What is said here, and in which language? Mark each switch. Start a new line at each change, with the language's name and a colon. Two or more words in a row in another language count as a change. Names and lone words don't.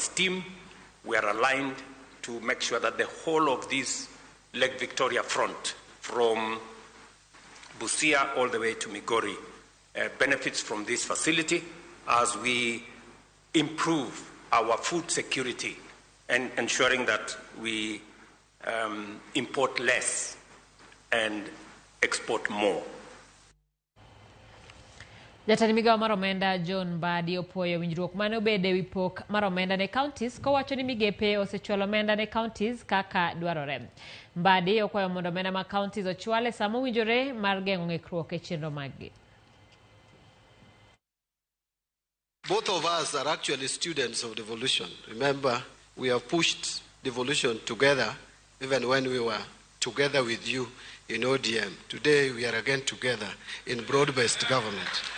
English: his team, we are aligned to make sure that the whole of this Lake Victoria front, from Busia all the way to Migori, benefits from this facility as we improve our food security and ensuring that we import less and export more.
Luo (Kenya and Tanzania): Jatend migawo mar omenda John Badi opoyo winjruok mane obede wi pok mar omenda ne counties kowacho ni migepe osechwalo omenda ne counties kaka dwarore. Badi okwayo mondo omenda ma counties ochwale samo winjore mar geng'o ng'ikruok e chenro maggi.
English: Both of us are actually students of devolution. Remember, we have pushed devolution together even when we were together with you in ODM. Today we are again together in broad-based government.